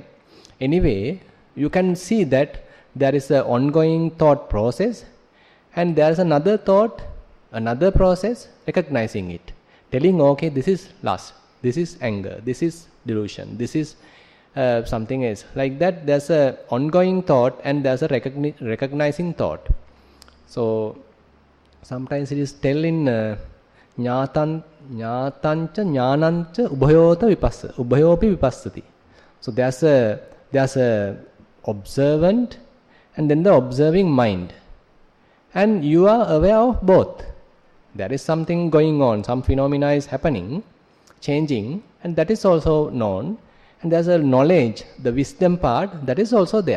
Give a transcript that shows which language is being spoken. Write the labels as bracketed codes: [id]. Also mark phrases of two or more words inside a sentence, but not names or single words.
[en] Anyway, you can see that there is an ongoing thought process and there is another thought, another process recognizing it, telling, okay, this is lust, this is anger, this is delusion, this is something else. Like that, there's an ongoing thought and there's a recognizing thought. So sometimes it is tell in [pi] jnatancha jnanancha ubhayopi vipassati. [en] So there's a observant and then the observing mind, and you are aware of both. There is something going on, some phenomena is happening, changing, and that is also known. And there's a knowledge, the wisdom part, that is also there.